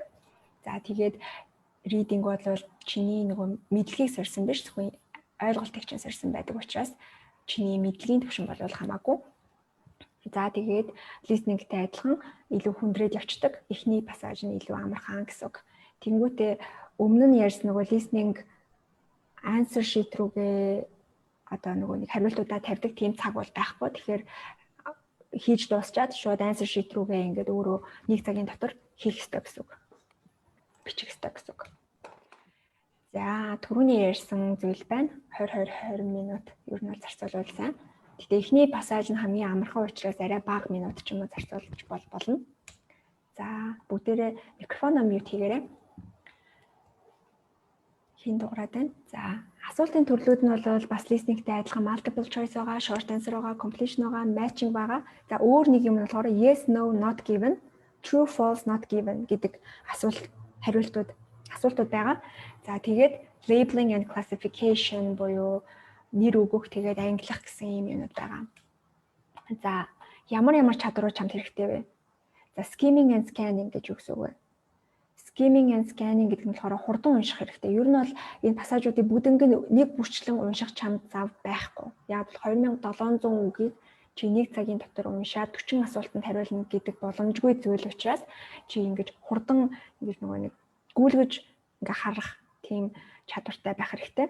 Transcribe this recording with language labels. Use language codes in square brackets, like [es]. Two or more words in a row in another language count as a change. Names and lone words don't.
[mn] За, тэгээд reading бол чиний нөгөө мэдлэгийг сорьсон биш, зөвхөн ойлголтыг чинь сорьсон байдаг учраас чиний мэдлэгийн түвшин бол хамаагүй. За, тэгээд listening-тэй адилхан илүү хүндрээд явцдаг. Эхний пассаж нь илүү амархан гэсэн үг. Тэнгүүтээ өмнө нь ярьсан нөгөө [en] listening answer sheet [mn] рүүгээ одоо нөгөө нэг хариултуудаа тавьдаг тийм цаг бол байхгүй. Тэгэхээр хийж дуусчаад шууд [en] answer sheet [mn] рүүгээ ингээд өөрөө 1 цагийн дотор хийх ёстой гэсэн үг. Бичих ёстой гэсэн үг. За, түрүүний ярьсан зүйл байна. 20 минут ер нь зарцуулбал сайн. Гэтэ эхний пассаж нь хамгийн амархан учраас арай бага минут ч юм уу зарцуулж болно. За, бүгдээрээ микрофоноо мьют хийгээрэй. Хин дуурайд байна. За, асуултын төрлүүд нь бол бас listening-тэй адилхан [en] multiple choice [mn] байгаа, [en] short answer [mn] байгаа, completion байгаа, matching байгаа. За, өөр нэг юм нь болохоор [en] yes, no, not given, true, false, not given [mn] гэдэг асуултууд байгаа. За, тэгээд [en] labeling and classification [mn] буюу нэр өгөх тэгээд ангилах гэсэн юм юмуд байгаа. За, ямар чадварууд чамд хэрэгтэй вэ? За, [en] skimming and scanning [mn] гэж юу гэсэн үг вэ? [en] Skimming and scanning [mn] гэдэг нь болохоор хурдан унших хэрэгтэй. Ер нь бол энэ пассажуудыг бүгднийг нэг бүрчлэн унших чамд зав байхгүй. Яг бол 2700 үгийг чи 1 цагийн дотор уншаад 40 асуултанд хариулна гэдэг боломжгүй зүйл учраас чи ингэж хурдан ингэж нөгөө нэг гүйлгэж ингээ харах тийм чадвартай байх хэрэгтэй.